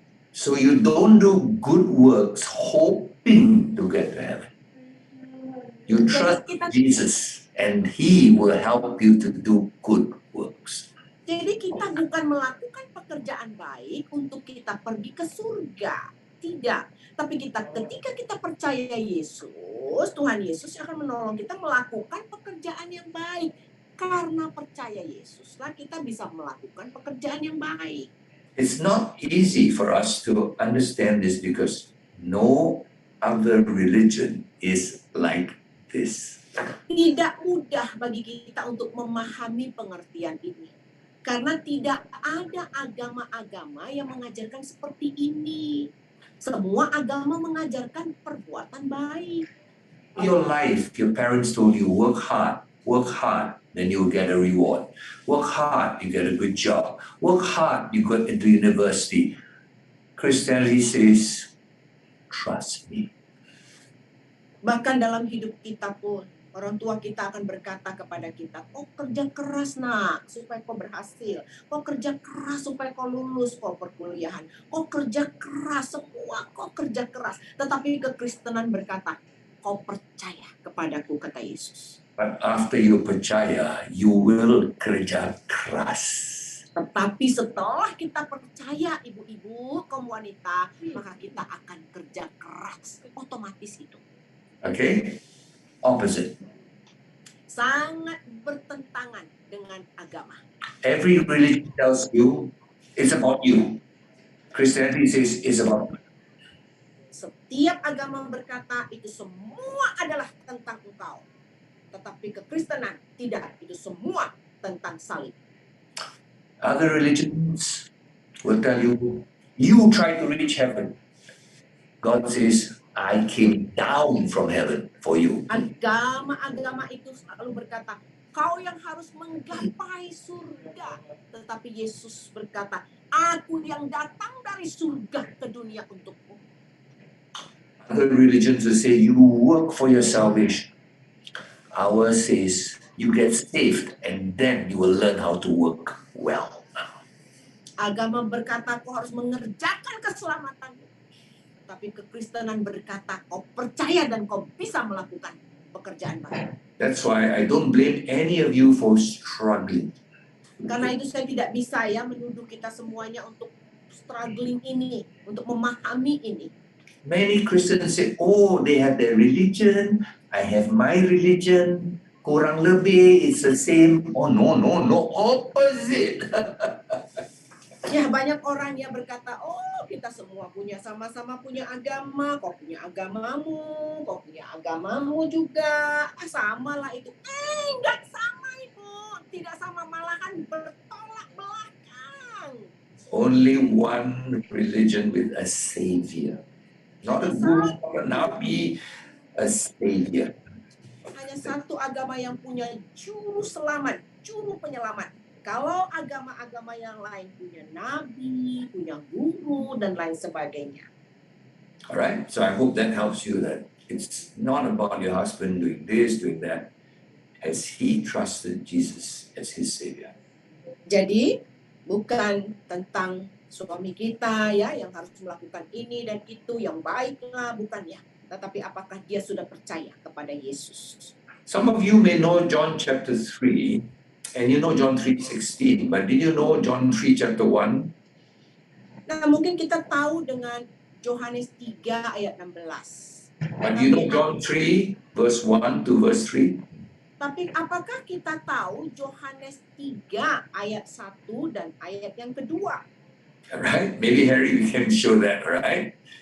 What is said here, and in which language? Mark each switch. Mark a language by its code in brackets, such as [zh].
[en] So you don't do good works hoping to get to heaven. You trust Jesus and He will help you to do good works. [id] Jadi kita bukan melakukan pekerjaan baik untuk kita pergi ke surga. Tidak. Tapi ketika kita percaya Yesus, Tuhan Yesus akan menolong kita melakukan pekerjaan yang baik. Karena percaya Yesuslah kita bisa melakukan pekerjaan yang baik. [en] It's not easy for us to understand this because no other religion is like this. [id] Tidak mudah bagi kita untuk memahami pengertian ini. Karena tidak ada agama-agama yang mengajarkan seperti ini. Semua agama mengajarkan perbuatan baik. [en] Your life, your parents told you work hard, then you'll get a reward. Work hard, you get a good job. Work hard, you get into university. Christianity says, trust me. [id] Bahkan dalam hidup kita pun, orang tua kita akan berkata kepada kita, kau kerja keras nak, supaya kau berhasil. Kau kerja keras supaya kau lulus kau perkuliahan. Kau kerja keras, semua kau kerja keras. Tetapi kekristenan berkata, kau percaya kepadaku, kata Yesus. [en] But after you percaya, you will [id] kerja keras. Tetapi setelah kita percaya, ibu-ibu, kaum wanita, maka kita akan kerja keras. Otomatis itu. [en] Okay? Opposite. [id] Sangat bertentangan dengan agama. [en] Every religion tells you it's about you. Christianity says it's about you. [id] Setiap agama berkata itu semua adalah tentang engkau. Tetapi kekristenan tidak, itu semua tentang salib. [en] Other religions will tell you, you try to reach heaven. God says, I came down from heaven for you. [id] Agama-agama itu selalu berkata, kau yang harus menggapai surga. Tetapi Yesus berkata, aku yang datang dari surga ke dunia untukmu. [en] Other religions will say, you work for your salvation. Ours says, you get saved and then you will learn how to work well. [id] Agama berkata, kau harus mengerjakan keselamatanmu. Tapi kekristenan berkata, kau percaya dan kau bisa melakukan pekerjaan baik. [en] That's why I don't blame any of you for struggling. [id] Karena itu saya tidak bisa ya menuduh kita semuanya untuk struggling ini, untuk memahami ini. [en] Many Christians say, oh, they have their religion, I have my religion, [id] kurang lebih, [en] it's the same. Oh, no, opposite. [id] Ya, banyak orang yang berkata, oh, kita semua sama-sama punya agama, kau punya agamamu, kau punya agamamu juga. Sama lah itu. Enggak sama itu. Tidak sama, malahan bertolak belakang. [en] Only one religion with a savior. Not a guru, not a nabi, a savior. [id] Hanya satu agama yang punya juru selamat, juru penyelamat. Kalau agama-agama yang lain punya nabi, punya guru, dan lain sebagainya. [en] Alright, so I hope that helps you that it's not about your husband doing this, doing that. Has he trusted Jesus as his savior? [id] Jadi, bukan tentang suami kita ya yang harus melakukan ini dan itu yang baiklah, bukan ya. Tetapi apakah dia sudah percaya kepada Yesus? [en] Some of you may know John chapter 3, and you know John 3:16, but did you know John 3 chapter 1? [id] Nah, mungkin kita tahu dengan Yohanes 3 ayat 16. [en] But do you know John 3 verse 1 to verse 3? [id] Tapi apakah kita tahu Yohanes 3 ayat 1 dan ayat yang kedua? [en] Alright, maybe Harry, we can show that, alright?